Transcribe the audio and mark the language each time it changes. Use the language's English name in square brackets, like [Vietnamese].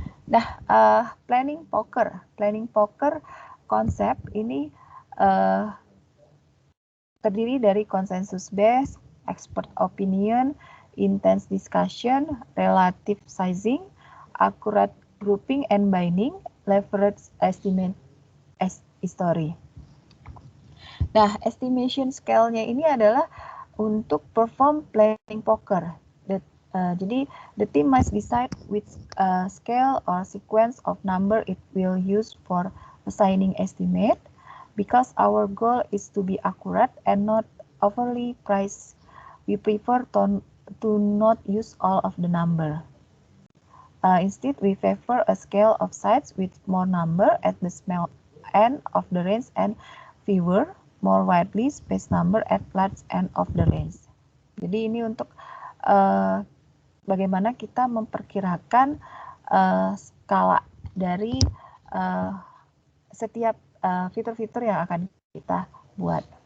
[English] Nah, planning poker. Planning poker [Indonesian] konsep ini terdiri dari [English] consensus based, expert opinion, intense discussion, relative sizing, accurate grouping and binding, leverage estimate history. [Indonesian] Nah, estimation scale-nya ini adalah untuk [English] perform planning poker. Jadi, the team must decide which scale or sequence of number it will use for assigning estimate. Because our goal is to be accurate and not overly priced, we prefer to not use all of the number. Instead, we favor a scale of size with more number at the small end of the range and fewer, more widely spaced number at large end of the range. [Indonesian] Jadi ini untuk bagaimana kita memperkirakan skala dari setiap fitur-fitur yang akan kita buat.